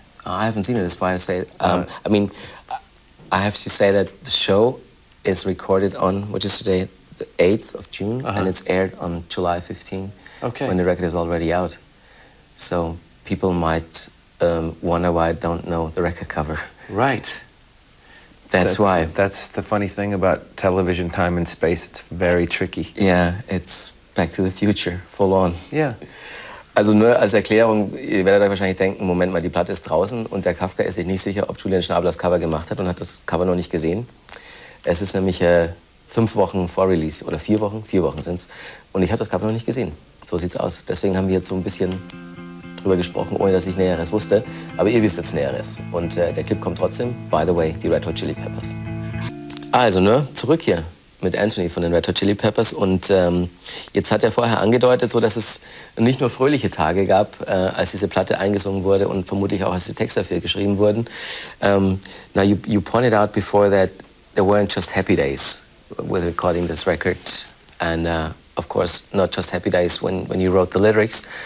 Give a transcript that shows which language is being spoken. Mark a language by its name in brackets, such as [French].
[English] I haven't seen it, that's why I say... I have to say that the show is recorded on, which is today, the 8th of June, and it's aired on July 15, when the record is already out. So people might wonder why I don't know the record cover. Right. That's why. That's the funny thing about television, time and space. It's very tricky. Yeah, it's Back to the Future, full on. Yeah. [German] Also nur als Erklärung, ihr werdet euch wahrscheinlich denken, Moment mal, die Platte ist draußen und der Kafka ist sich nicht sicher, ob Julian Schnabel das Cover gemacht hat und hat das Cover noch nicht gesehen. Es ist nämlich 5 Wochen vor Release, oder 4 Wochen, 4 Wochen sind's. Und ich habe das Cover noch nicht gesehen. So sieht's aus. Deswegen haben wir jetzt so ein bisschen drüber gesprochen, ohne dass ich Näheres wusste. Aber ihr wisst jetzt Näheres. Und der Clip kommt trotzdem. [English] By the way, [German] die Red Hot Chili Peppers. Also, zurück hier mit Anthony von den Red Hot Chili Peppers. Und jetzt hat er vorher angedeutet, so, dass es nicht nur fröhliche Tage gab, als diese Platte eingesungen wurde und vermutlich auch, als die Texte dafür geschrieben wurden. [English] Now, you pointed out before that there weren't just happy days with recording this record. And, of course, not just happy days when you wrote the lyrics.